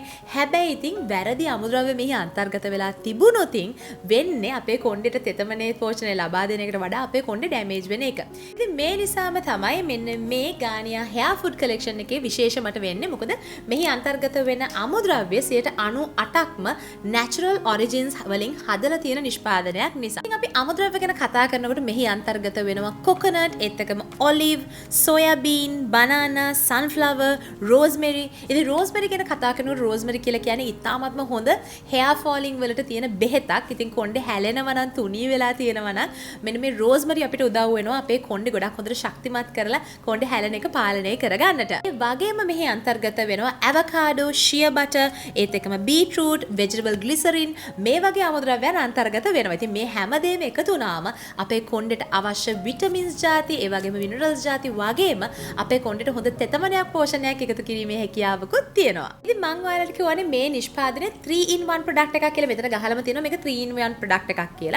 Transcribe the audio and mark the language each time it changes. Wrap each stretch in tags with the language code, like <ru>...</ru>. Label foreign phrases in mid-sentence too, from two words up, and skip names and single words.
<si>හැබැයි ඉතින් වැරදි අමුද්‍රව්‍ය මෙහි අන්තර්ගත වෙලා තිබුණොත් වෙන්නේ අපේ කොණ්ඩේට තෙතමනේ පෝෂණය ලබා දෙන එකට වඩා අපේ කොණ්ඩේ ඩැමේජ් වෙන එක. ඉතින් මේ නිසාම තමයි මෙන්න මේ ගානියා</si> <en>hair food collection</en> <si>එකේ විශේෂ මට වෙන්නේ. මොකද මෙහි අන්තර්ගත වෙන අමුද්‍රව්‍ය 98%ක්ම</si> <en>natural origins</en> <si>වලින් හදලා තියෙන නිෂ්පාදනයක් නිසා. ඉතින් අපි අමුද්‍රව්‍ය ගැන කතා කරනකොට මෙහි අන්තර්ගත වෙනවා coconut, ඒත් එක්කම</si> <en>olive, soya bean, banana, sunflower, rosemary.</en> <si>ඉතින් rosemary ගැන කතා කරනකොට rosemary කියලා කියන්නේ ඉතාමත්ම හොඳ</si> <en>hair falling</en> <si>වලට තියෙන බෙහෙතක්. ඉතින් කොණ්ඩේ හැලෙනවා නම් තුනී වෙලා තියෙනවා නම් මෙන්න මේ rosemary අපිට උදව් වෙනවා අපේ කොණ්ඩේ ගොඩක් හොඳට ශක්තිමත් කරලා කොණ්ඩේ හැලෙන එක පාලනය කරගන්නට. ඒ වගේම මෙහි අන්තර්ගත වෙනවා</si> <en>avocado, shea butter,</en> <si>ඒත් එක්කම</si> <en>beetroot, vegetable glycerin</en> <si>මේ වගේ අමුද්‍රව්‍යයන් අන්තර්ගත වෙනවා. ඉතින් මේ හැමදේම එකතු වුණාම අපේ කොණ්ඩේට අවශ්‍ය vitamins ಜಾති, ඒ වගේම minerals ಜಾති වගේම අපේ කොණ්ඩේට හොඳ තෙතමනයක් පෝෂණයක් එකතු කිරීමේ හැකියාවකුත් තියෙනවා. ඉතින් මම ඔයාලට කියවනේ මේ නිෂ්පාදනයේ</si> <en>3-in-1 product</en> <si>එකක් කියලා මෙතන ගහලම තියෙනවා මේක</si> <en>3-in-1 product</en> <si>එකක් කියලා.</si>